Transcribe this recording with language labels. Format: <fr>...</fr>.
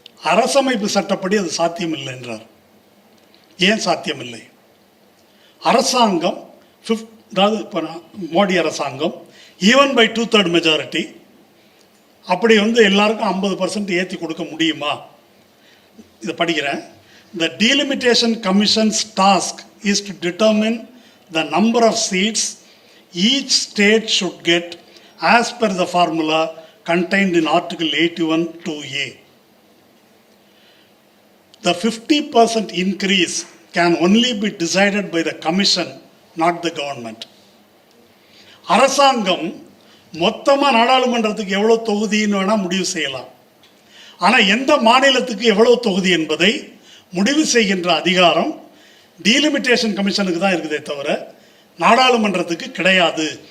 <ta>அரசமைப்பு சட்டப்படி அது சாத்தியமில்லை என்றார். ஏன் சாத்தியமில்லை? அரசாங்கம் அதாவது இப்போ மோடி அரசாங்கம்</ta> <en>even by 2/3 majority</en> <ta>அப்படி வந்து எல்லாருக்கும் 50% ஏற்றி கொடுக்க முடியுமா? இதை படிக்கிறேன்.</ta> <en>The delimitation commission's task is to determine the number of seats each state should get as per the formula contained in Article 81(2)(a). The 50% increase can only be decided by the commission, not the government.</en> <ta>அரசாங்கம் மொத்தமாக நாடாளுமன்றத்துக்கு எவ்வளோ தொகுதின்னு வேணால் முடிவு செய்யலாம். ஆனால் எந்த மாநிலத்துக்கு எவ்வளோ தொகுதி என்பதை முடிவு செய்கின்ற அதிகாரம் டீலிமிட்டேஷன் கமிஷனுக்கு தான் இருக்குதே தவிர நாடாளுமன்றத்துக்கு கிடையாது.</ta>